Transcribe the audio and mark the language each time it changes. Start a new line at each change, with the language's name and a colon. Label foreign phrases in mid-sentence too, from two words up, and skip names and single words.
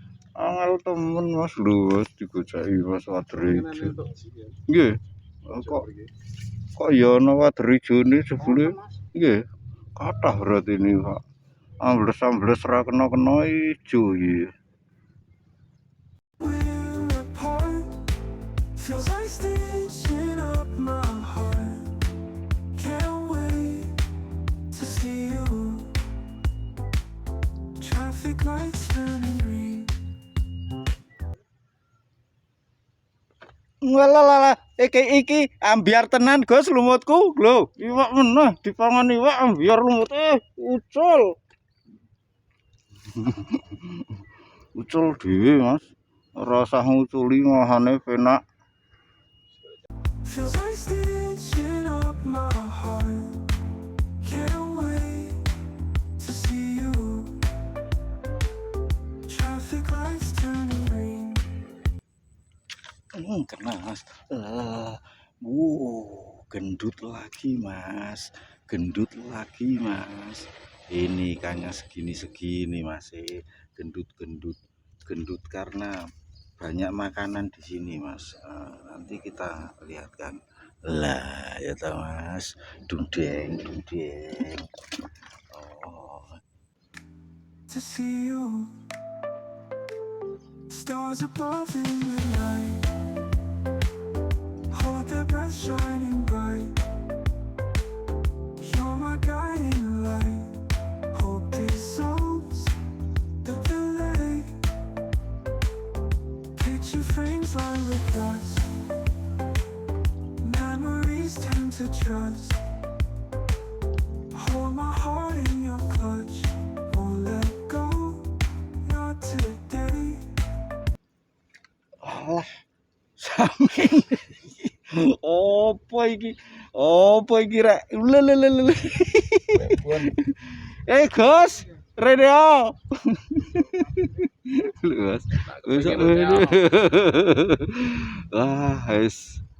Javanese: Angel temen Mas lho, Mas digoceki Mas Wadrijo. Nggih. Kok ya ana Wadrijone jebule? Nggih. Kathah
Indonesian: berarti ini, Pak.
Javanese: Ambles-ambles ra kena-kena ijo iki.
English: We're apart. Feels like stitching up my heart. Can't wait to see you. Traffic lights turning green.
Javanese: Walah iki ambiar tenan Gus lumutku lho. Iwak meneh dipangan iwak ambiar lumut ucul. Ucul dhewe Mas. Ora usah nguculi ngahane penak.
English: Feels like stitching up my heart. Can't wait to see you. Traffic lights turning green.
Javanese: Kena Mas. Gendut lagi Mas. Gendut lagi Mas.
Indonesian: Ini ikannya segini-segini Mas. Gendut-gendut. Gendut karena banyak makanan di sini Mas. Nanti kita lihat kan.
Javanese: Lah ya toh Mas. Dudeng. Oh.
English: To see you. Stars above in the night. Hold their breath shining bright. You're my guiding light. Hope dissolves the delay. Picture frames lined with dust. Memories tend to trust. Hold my heart in your clutch. Won't let go. Not today.
Javanese: Alah, sampeyan. Apa iki? Apa iki rek? Lelelele. Gus, rene yo. Lho, Mas. Wah, wis.